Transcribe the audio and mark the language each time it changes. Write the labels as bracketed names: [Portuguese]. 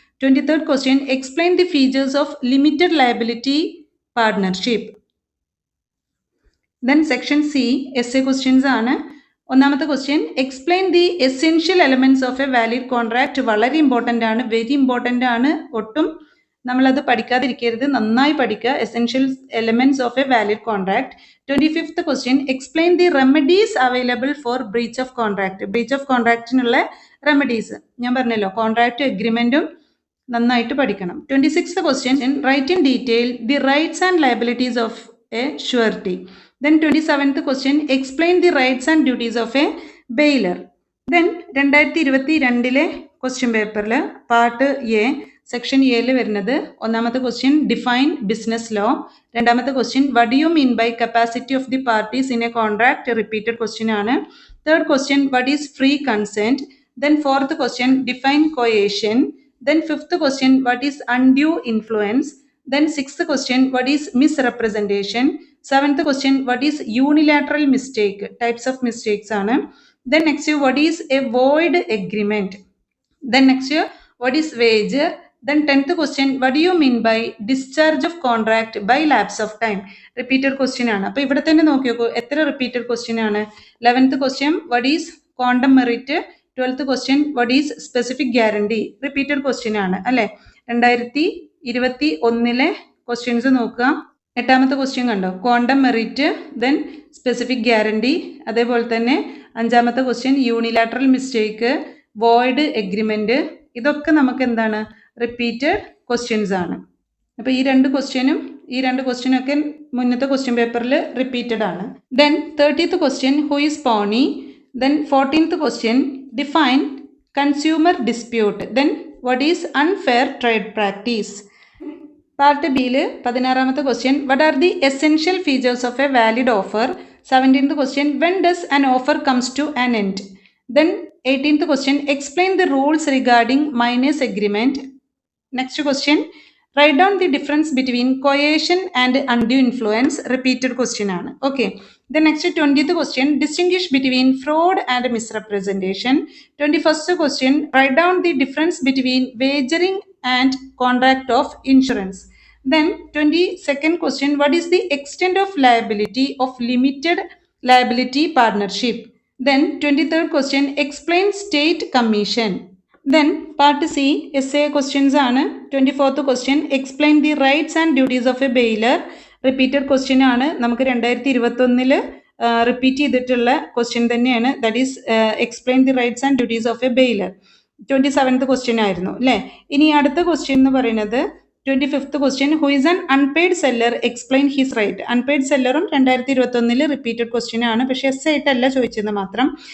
[English] 23rd question, explain the features of limited liability partnership. Then section C, essay questions ആണ്. ഒന്നാമത്തെ question, explain the essential elements of a valid contract. [Malayalam] വളരെ important ആണ്, very important ആണ്, ഒട്ടും നമ്മളത് പഠിക്കാതിരിക്കരുത്, നന്നായി പഠിക്കുക. [English] Essential elements of a valid contract. 25th question, explain the remedies available for breach of contract. [Malayalam] Breach of കോൺട്രാക്റ്റിനുള്ള remedies ഞാൻ പറഞ്ഞല്ലോ, കോൺട്രാക്റ്റും എഗ്രിമെൻറ്റും നന്നായിട്ട് പഠിക്കണം. [English] 26th question, write in detail the rights and liabilities of a surety. Then 27th question, explain the rights and duties of a bailer. [Malayalam] Then 2022 question പേപ്പറിൽ part A section എയിൽ വരുന്നത്, ഒന്നാമത്തെ question [English] Define business law. രണ്ടാമത്തെ question what do you mean by capacity of the parties in a contract, repeated question ആണ്. Third question what is free consent. Then fourth question define coercion. Then fifth question what is undue influence. Then sixth question, what is misrepresentation. Seventh question, what is unilateral mistake, types of mistakes ആണ്. Then next, what is a void agreement. Then next, what is wager. Then 10th question, what do you mean by discharge of contract by lapse of time. Repeated question ആണ്. [Malayalam] അപ്പോൾ ഇവിടെ തന്നെ നോക്കി നോക്കൂ എത്ര repeated question ആണ്. [English] 11th question, what is quantum merit. 12th question, what is specific guarantee. Repeated question ആണ് അല്ലേ. 2022 [Malayalam] 2021 ക്വസ്റ്റ്യൻസ് നോക്കുക. 8ാമത്തെ ക്വസ്റ്റ്യൻ കണ്ടോ, quantum merit, then specific guarantee. അതേപോലെ തന്നെ 5ാമത്തെ question unilateral mistake, void agreement. ഇതൊക്കെ നമുക്ക് എന്താണ്, റിപ്പീറ്റഡ് ക്വസ്റ്റ്യൻസ് ആണ്. അപ്പോൾ ഈ രണ്ട് ക്വസ്റ്റ്യനൊക്കെ മുന്നത്തെ ക്വസ്റ്റ്യൻ പേപ്പറിൽ റിപ്പീറ്റഡ് ആണ്. [English] Then 30th question, who is pawnee. Then 14th question, define consumer dispute. Then what is unfair trade practice. Part ബിയിൽ 16ാമത്തെ question, what are the essential features of a valid offer. 17th question, when does an offer comes to an end. Then 18th question, explain the rules regarding minors agreement. Next question, write down the difference between coercion and undue influence. Repeated question ആണ്. Okay. The next 20th question, distinguish between fraud and misrepresentation. 21st question, write down the difference between wagering and contract of insurance. Then 22nd question, what is the extent of liability of limited liability partnership. Then 23rd question, explain state commission. Then part C, essay questions ആണ്. 24th question, explain the rights and duties of a bailor. Repeated question ആണ്. [Malayalam] നമുക്ക് 2021 repeat ചെയ്തിട്ടുള്ള question തന്നെയാണ്. [English] That is explain the rights and duties of a bailor. 27th question ആയിരുന്നു അല്ലേ. [Malayalam] ഇനി അടുത്ത question എന്ന് പറയുന്നത് [English] 25th question, who is an unpaid seller, explain his right. [Malayalam] Unpaid സെല്ലറും 2021 repeated question ആണ്. പക്ഷേ എസ് ആയിട്ടല്ല ചോദിച്ചത് മാത്രം.